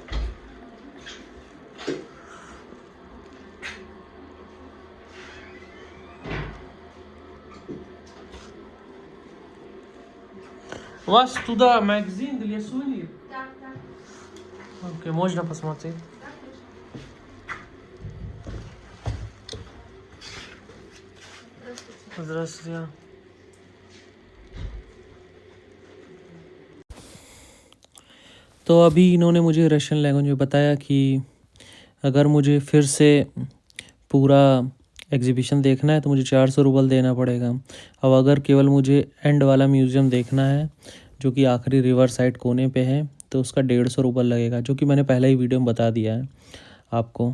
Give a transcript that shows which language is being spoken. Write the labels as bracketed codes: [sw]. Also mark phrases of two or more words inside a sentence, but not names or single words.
[ru] У вас туда магазин для сувенир? Да. Окей, можно посмотреть? Здравствуйте. [hi] तो अभी इन्होंने मुझे [en] Russian language [hi] में बताया कि अगर मुझे फिर से पूरा एग्जीबिशन देखना है तो मुझे 400 रूबल देना पड़ेगा। अब अगर केवल मुझे एंड वाला म्यूज़ियम देखना है जो कि आखिरी [en] river side [hi] कोने पे है तो उसका 150 रूबल लगेगा, जो कि मैंने पहले ही वीडियो में बता दिया है आपको।